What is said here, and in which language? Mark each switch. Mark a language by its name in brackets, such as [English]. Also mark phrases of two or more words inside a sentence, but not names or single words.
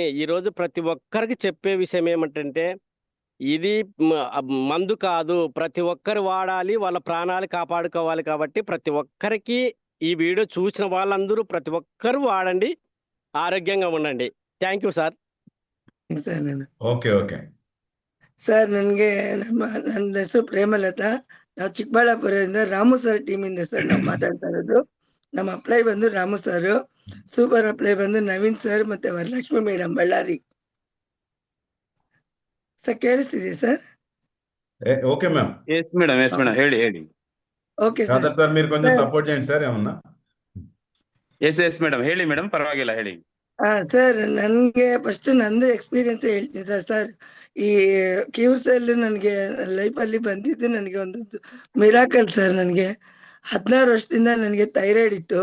[Telugu] ఈరోజు ప్రతి ఒక్కరికి చెప్పే విషయం ఏమిటంటే, ఇది మందు కాదు. ప్రతి ఒక్కరు వాడాలి. వాళ్ళ ప్రాణాలు కాపాడుకోవాలి కాబట్టి ప్రతి ఒక్కరికి ఈ వీడియో చూసిన వాళ్ళందరూ ప్రతి ఒక్కరు వాడండి. ఆరోగ్యంగా ఉండండి. [English] thank you sir. [Kannada] ಸರ್ [English] okay okay [Kannada] ಸರ್ ನನಗೆ ನನ್ನ ಹೆಸರು ಪ್ರೇಮಲತಾ. ನಾವು ಚಿಕ್ಕಬಳ್ಳಾಪುರದಿಂದ ರಾಮು ಸರ್ ಟೀಮಿಂದ ಸರ್ ನಾವು ಮಾತಾಡ್ತಾ ಇರೋದು. ನಮ್ಮ ಅಪ್ಲೈ ಬಂದು ರಾಮು ಸರ್, [English] super apply [Kannada] ಬಂದು ನವೀನ್ ಸರ್ ಮತ್ತೆ ವರಲಕ್ಷ್ಮಿ ಮೇಡಮ್ ಬಳ್ಳಾರಿ. ಸರ್ ಕೇಳಿಸ್ತಿದೆ ಸರ್? [English] okay ma'am. yes madam ಹೇಳಿ. [Kannada] ಓಕೆ ಖಾದರ್ ಸರ್. ಸರ್ [Telugu] మీరు కొంచెం సపోర్ట్ చేయండి సార్ ఏమన్నా. [English] yes madam [Kannada] ಹೇಳಿ ಮೇಡಮ್, ಪರವಾಗಿಲ್ಲ ಹೇಳಿ. ಸರ್ ನನಗೆ ಫಸ್ಟ್ ನಂದು ಎಕ್ಸ್ಪೀರಿಯನ್ಸ್ ಹೇಳ್ತೀನಿ ಸರ್. ಈ ಕ್ಯೂರ್ಸೆಲ್ ನನಗೆ ಲೈಫಲ್ಲಿ ಬಂದಿದ್ದು ನನಗೆ ಒಂದು ಮಿರಾಕಲ್ ಸರ್. ನನಗೆ 16 ವರ್ಷದಿಂದ ನನಗೆ ಥೈರಾಯ್ಡ್ ಇತ್ತು.